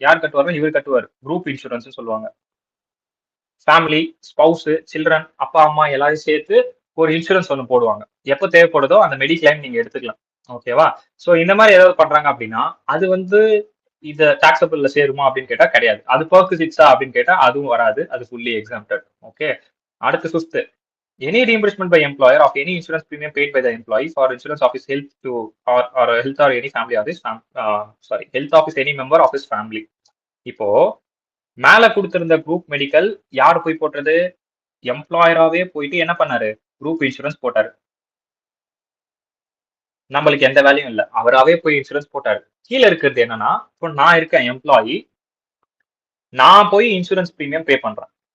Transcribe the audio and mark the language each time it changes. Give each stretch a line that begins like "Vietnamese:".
Tamil: யார் கட்டுவார்னா இவர் கட்டுவார். குரூப் இன்சூரன்ஸ் சொல்லுவாங்க. ஃபேமிலி, ஸ்பவுஸ், சில்ட்ரன், அப்பா அம்மா எல்லாரையும் சேர்த்து ஒரு இன்சூரன்ஸ் ஒன்று போடுவாங்க. எப்போ தேவைப்படுதோ அந்த மெடிக்ளைம் நீங்க எடுத்துக்கலாம். ஓகேவா, ஸோ இந்த மாதிரி ஏதாவது பண்றாங்க அப்படின்னா அது வந்து இது டாக்ஸபிள்ல சேருமா அப்படின்னு கேட்டா கிடையாது. அது பர்க்விசிட்ஸா அப்படின்னு கேட்டா அதுவும் வராது, அது ஃபுல்லி எக்ஸாம்டட். ஓகே, அடுத்து fifth.
English: Any reimbursement by employer of any insurance premium paid by the employee for insurance of his health to or health or any family of his health of his any member of his family.
Tamil: இப்போ மேல கொடுத்திருந்த group medical யார் போய் போட்டது, எம்ப்ளாயராவே போயிட்டு என்ன பண்ணாரு, group insurance போட்டாரு. நம்மளுக்கு எந்த வேலையும் இல்லை, அவராவே போய் இன்சூரன்ஸ் போட்டாரு. கீழே இருக்கிறது என்னன்னா, இப்போ நான் இருக்கேன் எம்ப்ளாயி, நான் போய் இன்சூரன்ஸ் பிரீமியம் பே பண்றேன்.